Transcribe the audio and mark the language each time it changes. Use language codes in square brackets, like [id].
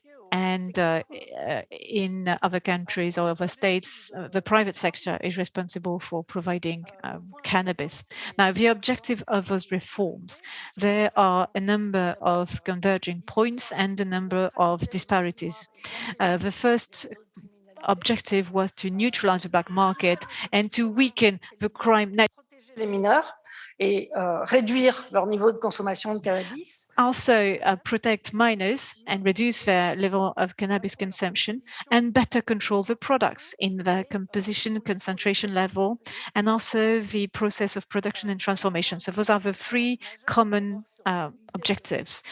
[en] And in other countries or other states, the private sector is responsible for providing cannabis. Now, the objective of those reforms, there are a number of converging points and a number of disparities. The first objective was to neutralize the black market and to weaken the crime net. [fr] Les mineurs et réduire leur niveau de consommation de cannabis. [en] Also protect minors and reduce their level of cannabis consumption and better control the products in their composition, concentration level, and also the process of production and transformation. So those are the 3 common objectives.